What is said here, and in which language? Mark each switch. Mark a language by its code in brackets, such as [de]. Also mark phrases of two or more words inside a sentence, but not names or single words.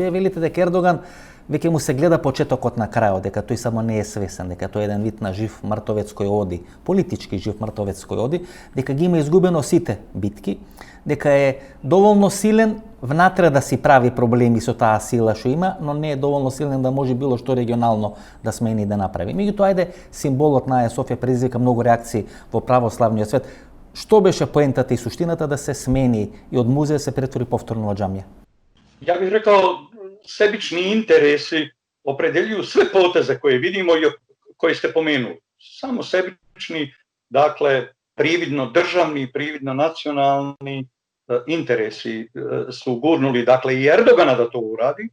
[mk] Вие велите дека Ердоган веќе му се гледа почетокот на крајот, дека тој само не е свесен, дека тој е еден вид на жив мртовец кој оди, политички жив мртовец кој оди, дека ги има изгубено сите битки, дека е доволно силен внатре да си прави проблеми со таа сила што има, но не е доволно силен да може било што регионално да смени да направи. Меѓутоа, ајде, символот на Аја Софија предизвика многу реакции во православниот свет. Што беше поентата и суштината да се смени и од музеја се претвори повторно во џамија? [sr] Ja bih rekao, sebični interesi opredeljuju sve poteze koje vidimo i koje ste pomenuli. Samo sebični, dakle, prividno državni, prividno nacionalni interesi su gurnuli, dakle, i Erdogana da to uradi.